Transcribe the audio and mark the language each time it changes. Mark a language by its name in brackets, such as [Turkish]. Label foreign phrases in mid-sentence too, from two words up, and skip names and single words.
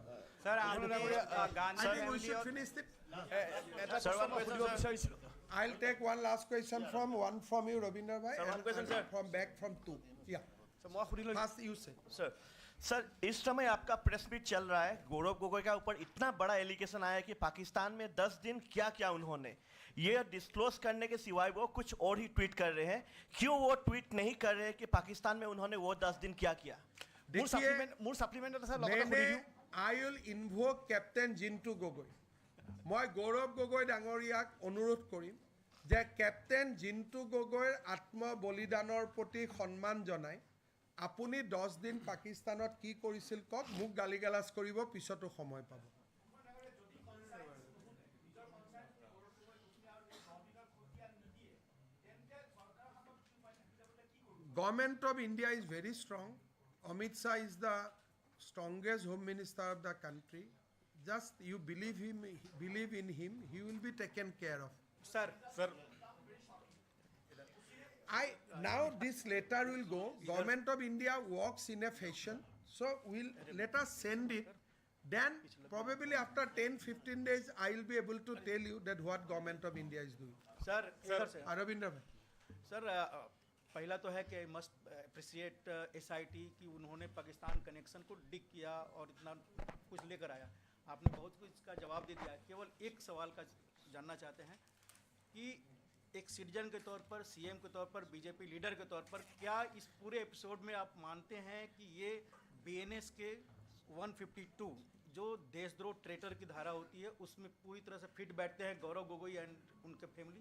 [English] স্যাৰ I'll take one last question from you, Ravindra bhai, and from two. Yeah. First you say. [Hindi] सर इस समय आपका प्रेस मीट चल रहा है, गौरव गोगोई का ऊपर इतना बड़ा एलिगेशन आया कि पाकिस्तान में 10 दिन क्या क्या उन्होंने ये डिस्क्लोज करने के सिवाय वो कुछ और ही ट्वीट कर रहे हैं. क्यों वो ट्वीट नहीं कर रहे कि पाकिस्तान में उन्होंने वो 10 दिन क्या किया? [English] more supplement I will invoke Captain Jintu Gogoi. [Assamese] মই গৌৰৱ গগৈ ডাঙৰীয়াক অনুৰোধ কৰিম যে কেপ্টেইন জিন্তু গগৈৰ আত্ম বলিদানৰ প্ৰতি সন্মান জনাই আপুনি 10 দিন পাকিস্তানত কি কৰিছিল কক, মোক গালিগালাজ কৰিব, পিছতো সময় পাব. [English] Government of India is very strong. Amit Shah is the strongest Home Minister of the country. Just you believe in him, he will be taken care of. Sir. Now this letter will go. Government of India works in a fashion, so let us send it. Then probably after 10-15 days, I will be able to tell you that what Government of India is doing. Sir. Aravinda bhai. [Hindi] Sir, पहला तो है कि [English] must appreciate [Hindi] SIT कि उन्होंने पाकिस्तान कनेक्शन को डिग किया और इतना कुछ लेकर आया. आपने बहुत कुछ इसका जवाब दे दिया. केवल एक सवाल का जानना चाहते हैं कि एक सिटीजन के तौर पर, CM के तौर पर, बीजेपी लीडर के तौर पर, क्या इस पूरे एपिसोड में आप मानते हैं कि ये BNS के 152 जो देशद्रोह ट्रेटर की धारा होती है उसमें पूरी तरह से फिट बैठते हैं गौरव गोगोई एंड उनके फैमिली?